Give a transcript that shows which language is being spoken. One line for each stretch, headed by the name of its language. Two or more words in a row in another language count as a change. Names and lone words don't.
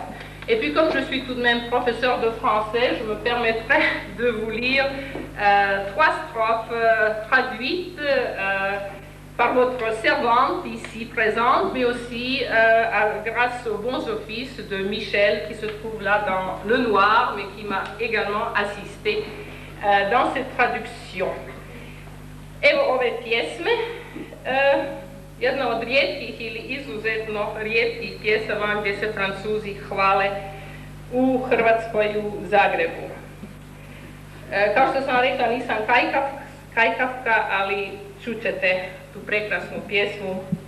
French: Et puis comme je suis tout de même professeur de français, je me permettrai de vous lire 3 strophes traduites par votre servante ici présente, mais aussi grâce aux bons offices de Michel qui se trouve là dans le noir, mais qui m'a également assisté dans cette traduction.
Croatian: Evo ove pjesme, jedna od rijetkih ili izuzetno rijetkih pjesama gdje se Francuzi hvale u Hrvatskoj, u Zagrebu. Kao što sam rekla, nisam kajkavka, ali čućete tu prekrasnu pjesmu.